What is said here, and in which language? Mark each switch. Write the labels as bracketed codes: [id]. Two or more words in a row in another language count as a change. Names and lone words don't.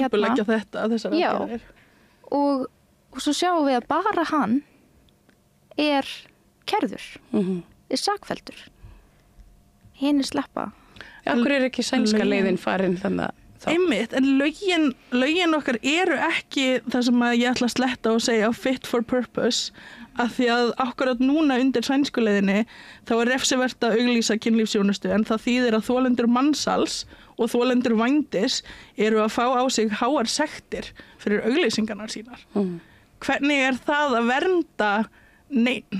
[is] Og skipuleggja þessar aðgerðir. Og svo sjáum við að bara hann kærður, sakfelldur. Hinn sleppa. Akkur ekki sænska leiðin farin þannig að Einmitt, en lögin okkar ekki það sem að ég ætla að sletta og segja [en] fit for purpose, [is] af því að akkurat núna undir sænsku leiðinni þá refsivert að auglýsa kynlífsþjónustu en það þýðir að þolendur mansals og þolendur vændis að fá á sig háar sektir fyrir auglýsingarnar sínar. Hvernig það að vernda neinn?